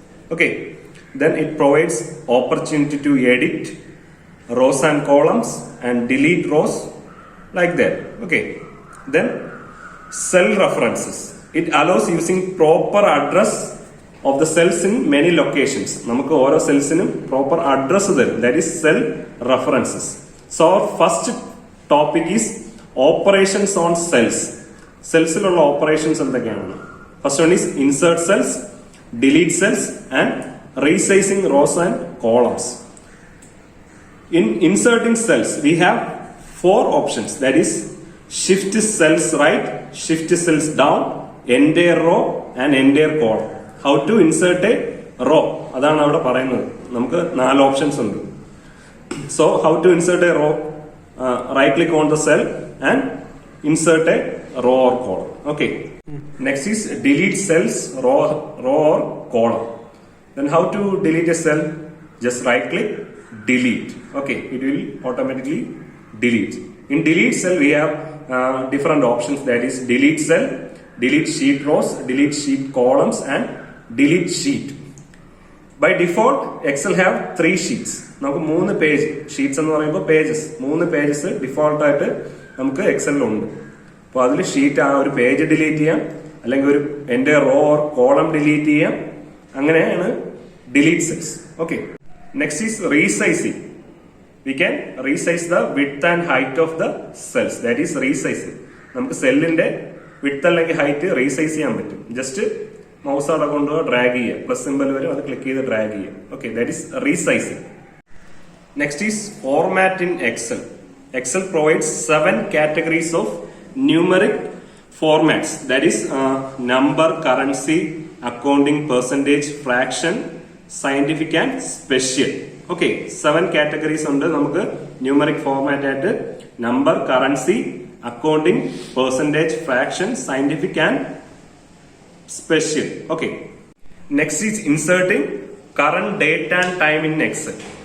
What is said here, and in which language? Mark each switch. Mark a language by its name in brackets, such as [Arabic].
[English] Okay, then it provides opportunity to edit rows and columns and delete rows like that. Okay, then cell references. It allows using proper address of the cells in many locations. [Malayalam] നമുക്ക് ഓരോ സെൽസിനും proper address തരും. [English] That is cell references. So our first topic is operations on cells. [Malayalam] സെൽസിലുള്ള operations എന്തൊക്കെയാണ്? [English] First one is insert cells, delete cells and resizing rows and columns. In inserting cells, we have four options. That is shift cells right, shift cells down, entire row and entire column. How to insert a row? [Malayalam] അതാണ് അവിടെ പറയുന്നത്. നമുക്ക് 4 options ഉണ്ട്. [English] So how to insert a row? Right click on the cell and insert a row or column. Okay. Next is delete cells, row or column. Then how to delete a cell? Just right click, delete. Okay, it will automatically delete. In delete cell we have different options. That is delete cell, delete sheet rows, delete sheet columns and delete sheet. By default Excel have 3 sheets. [Malayalam] നമുക്ക് 3 page sheets എന്ന് പറയുമ്പോൾ pages 3 pages default ആയിട്ട് നമുക്ക് എക്സലിലുണ്ട്. അപ്പോൾ അതിൽ sheet ആ ഒരു page delete ചെയ്യാം, അല്ലെങ്കിൽ ഒരു എൻ്റെ റോ ഓർ കോളം ഡിലീറ്റ് ചെയ്യാം. [English] അങ്ങനെയാണ് delete cells. Okay, next is resizing. We can resize the width and height of the cells. That is resizing. [Malayalam] നമുക്ക് സെല്ലിന്റെ വിഡ്ത്ത് അല്ലെങ്കിൽ ഹൈറ്റ് റീസൈസ് ചെയ്യാൻ പറ്റും. ജസ്റ്റ് മൗസ് അവിടെ കൊണ്ടുപോയി ഡ്രാഗ് ചെയ്യുക, പ്ലസ് സിമ്പൽ വരും, അത് ക്ലിക്ക് ചെയ്ത് ഡ്രാഗ് ചെയ്യുക. [English] Okay, that is resizing. Next is format in Excel. Excel provides 7 categories of numeric formats. That is number, currency, accounting, percentage, fraction, scientific and special. [Malayalam] Okay, 7 categories ഉണ്ട് നമുക്ക് numeric format ആയിട്ട്. [English] Number, currency, accounting, percentage, fraction, scientific and special. Okay, next is inserting current date and time in Excel.